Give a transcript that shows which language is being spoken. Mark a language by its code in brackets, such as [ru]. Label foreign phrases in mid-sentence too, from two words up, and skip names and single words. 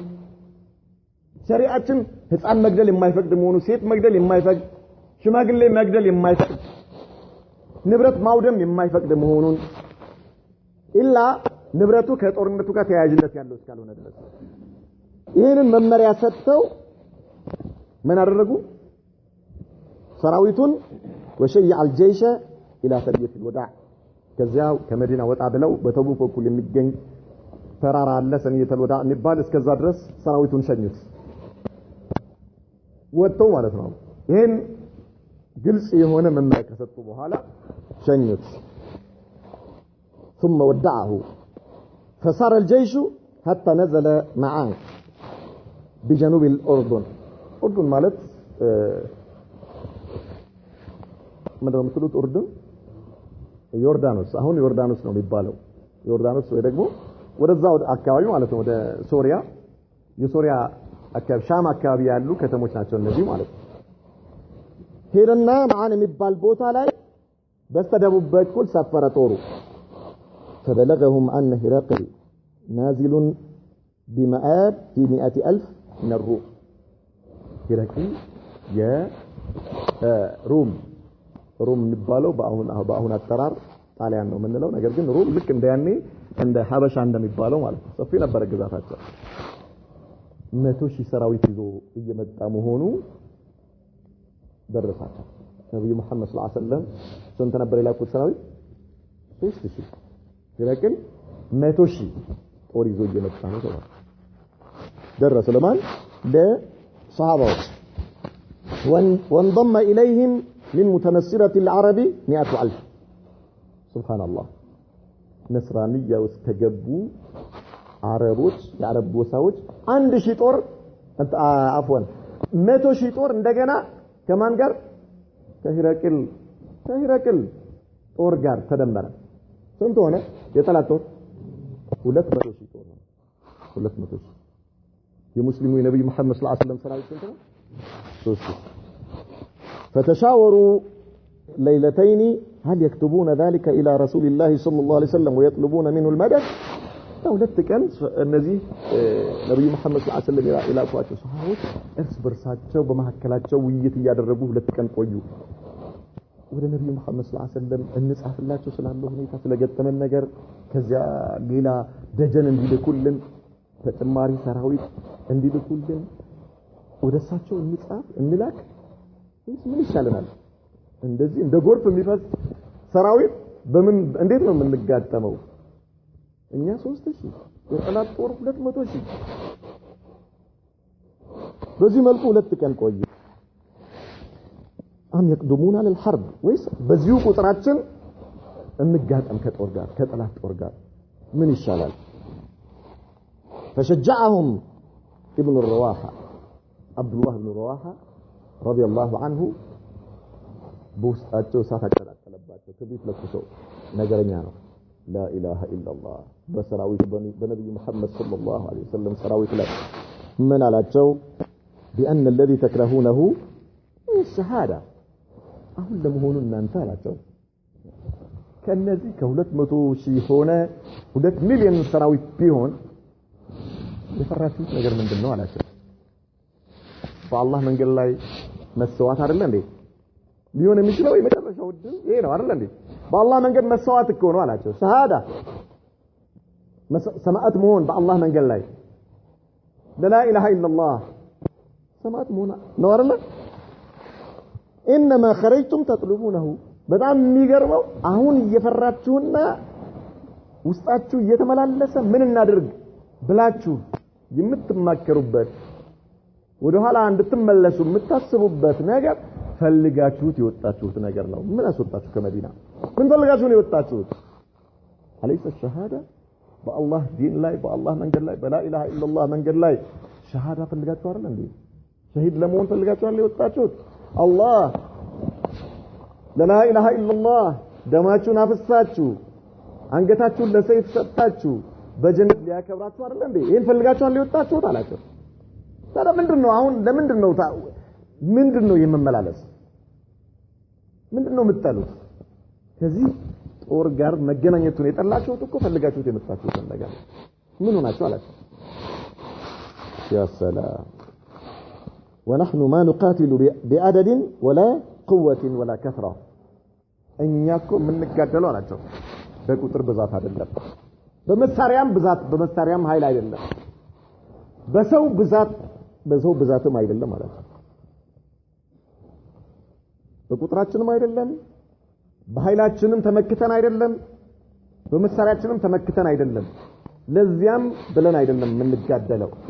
[am] ሸሪዓችን ህፃን መግደል የማይፈቅድ መሆኑ ሴት መግደል የማይፈቅድ ሽማግሌ መግደል የማይፈቅድ ንብረት ማውደም የማይፈቅድ መሆኑን ኢላ ንብረቱ ከጦርነቱ ጋር ተያያዥነት ያለው እስካልሆነ ድረስ ይሄንን መመሪያ ሰጥተው ምን አደረጉ ሰራዊቱን [ar] وشيع الجيش الى ثرية الوداع [am] ከዚያው ከመዲና ወጣ ብለው በተቡክ በኩል የሚገኝ ተራራ አለ ሰንየተ الوداع የሚባል እስከዛ ድረስ ሰራዊቱን ሸኙት ወጥተው ማለት ነው ይሄን ግልጽ የሆነ መመሪያ ከሰጡ በኋላ ሸኙት [ar] ثم ودعه فصار الجيش حتى نزل معه بجنوب الأردن أردن [am] ማለት ምንድነው የምትሉት أردن ዮርዳኖስ አሁን ዮርዳኖስ ነው የሚባለው ዮርዳኖስ ወይ ደግሞ ወደዛው አካባቢ ማለት ነው ወደ ሶሪያ የሶሪያ አካባቢ ሻም አካባቢ ያሉ ከተሞች ናቸው እነዚህ ማለት ነው ሄደና ማዓን የሚባል ቦታ ላይ በስተደቡብ በኩል ሰፈረ ጦሩ [ar] فبلغهم أن هرقل نازل بمآب في 100,000 من الروم هرقل يا روم [am] የሚባለው በአሁን አጠራር ጣሊያን ነው የምንለው ነገር ግን ሩም ልክ እንደያኔ እንደ ሀበሻ እንደሚባለው ማለት ነው ሰፊ ነበር ግዛታቸው 100,000 ሰራዊት ይዞ እየመጣ መሆኑ ደረሳቸው ነብዩ መሐመድ [ar] صلى الله عليه وسلم [am] ስንት ነበር የላኩት ሰራዊት 3,000 ስለዚህ 100,000 ጦር ይዞ እየመጣ ነው ተባለ ደረሰ ለማን ለሰሃባዎች [ar] وانضم إليهم من متنصرة العرب 100,000 سبحان الله نصرانية واستجبوا عربوች [am] የአረብ ጎሳዎች 1,000 ጦር [ar] عفوا [am] 100,000 ጦር እንደገና ከማን ጋር ከሂረቅል ጦር ጋር ተደመረ ስንት ሆነ የጠላት ጦር 200,000 ጦር ነው 200,000 የሙስሊሙ የነብዩ መሐመድ [ar] صلى الله عليه وسلم [am] ሰራዊት ስንት ነው 3 فتشاوروا [ar] ليلتين هل يكتبون ذلك إلى رسول الله صلى الله عليه وسلم ويطلبون منه المدد [am] ሁለት ቀን እነዚህ ነብዩ መሐመድ [ar] صلى الله عليه وسلم [am] ይላኳቸው ሰሃቦች እርስ በርሳቸው በመሐከላቸው ውይይት ያደረጉ ሁለት ቀን ቆዩ ወደ ነብዩ መሐመድ [ar] صلى الله عليه وسلم [am] እንጻፍላቸው ስላለው ሁኔታ ስለገጠመን ነገር ከዚያ ሌላ ደጀን እንዲልኩልን ተጨማሪ ሰራዊት እንዲልኩልን ወደሳቸው እንጻፍ እንላክ ምን ይሻለናል እንደዚህ እንደ ጎርፍ የሚፈስ ሰራዊት በምን እንዴት ነው የምንጋጠመው እኛ 3,000 የጠላት ጦር 200,000 በዚህ መልኩ ሁለት ቀን ቆዩ አም [ar] يقدمون على الحرب [am] ወይስ በዚሁ ቁጥራችን እንጋጠም ከጦር ጋር ከጠላት ጦር ጋር ምን ይሻላል [ar] فشجعهم ابن الرواحة عبد الله بن رواحة رضي الله عنه [am] በውስጣቸው ሳት አቀጣጠለባቸው ከቤት ለኩሶ ነገረኛ ነው [ar] لا إله إلا الله [am] በሰራዊት በነብዩ መሐመድ [ar] صلى الله عليه وسلم [am] ሰራዊት ላይ ምን አላቸው [ar] بأن الذي تكرهونه الشهادة [am] አሁን ለመሆኑ እናንተ አላቸው ከነዚህ ከ200,000 ሆነ 2 ሚሊዮን ሰራዊት ቢሆን የፈራችሁት ነገር ምንድነው አላቸው በአላህ መንገድ ላይ መስዋዕት አይደለ እንዴ ሊሆን የሚችለው የመጨረሻው ድል ይሄ ነው አይደል እንዴ በአላህ መንገድ መስዋዕት እኮ ነው አላቸው ሸሃዳ ሰማዕት መሆን በአላህ መንገድ ላይ [ar] لا اله الا الله [am] ሰማዕት መሆን ነው አይደል [ar] انما خرجتم تطلبونه [am] በጣም የሚገርመው አሁን እየፈራችሁና ውስጣችሁ እየተመላለሰ ምን እናድርግ ብላችሁ የምትማከሩበት ወደ ኋላ እንድትመለሱ የምታስቡበት ነገር ፈልጋችሁት የወጣችሁት ነገር ነው ምን አስወጣችሁ ከመዲና ምን ፈልጋችሁ ነው የወጣችሁት [ar] أليس شهادة [am] በአላህ ዲን ላይ በአላህ መንገድ ላይ [ar] بلا إله إلا الله [am] መንገድ ላይ ሸሃዳ ፈልጋችሁ አይደል እንዴ ሸሂድ ለመሆን ፈልጋችሁ አይደል የወጣችሁት አላህ [ar] لا اله الا الله [am] ደማችሁን አፍሳችሁ አንገታችሁን ለሰይፍ ሰጣችሁ በጀነት ሊያከብራችሁ አይደል እንዴ ይሄን ፈልጋችሁ አይደል የወጣችሁት አላችሁ ታዲያ ምንድነው አሁን ለምንድነው የመመላለስ ምንድነው የምትጠሉት ከዚህ ጦር ጋር መገናኘቱን የጠላችሁት እኮ ፈልጋችሁት የመጣችሁት ነገር ምን ሆናችሁ አላችሁ [ar] يا سلام ونحن ما نقاتل بعدد ولا قوة ولا كثرة [am] እኛ እኮ የምንጋደለው አላችሁ በቁጥር ብዛት አይደለም በመሳሪያም ኃይል አይደለም በሰው ብዛትም አይደለም ማለት ነው በቁጥራችንም አይደለም በኃይላችንም ተመክተን አይደለም በመሳሪያችንም ተመክተን አይደለም ለዚያም ብለን አይደለም የምንጋደለው